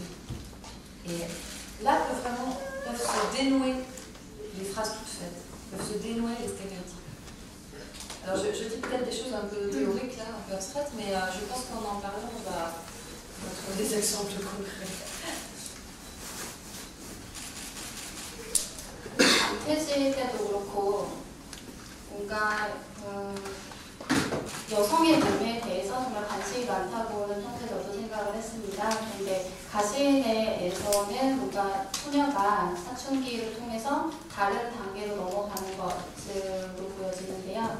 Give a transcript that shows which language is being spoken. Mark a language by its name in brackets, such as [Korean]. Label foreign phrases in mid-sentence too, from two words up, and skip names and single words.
[French] Et là peuvent se dénouer les phrases toutes faites, peuvent se dénouer les stéréotypes. Alors je dis peut-être des choses un peu théoriques, là, un peu abstraites, mais je pense qu'en parlant, on va trouver des exemples concrets. [Korean] 퇴직 때도 그렇고 뭔가 여성의 몸에 대해서 정말 관심이 많다고는 평소에 저도 생각을 했습니다. 그런데 가시네에서는 뭔가 소녀가 사춘기를 통해서 다른 단계로 넘어가는 것으로 보여지는데요.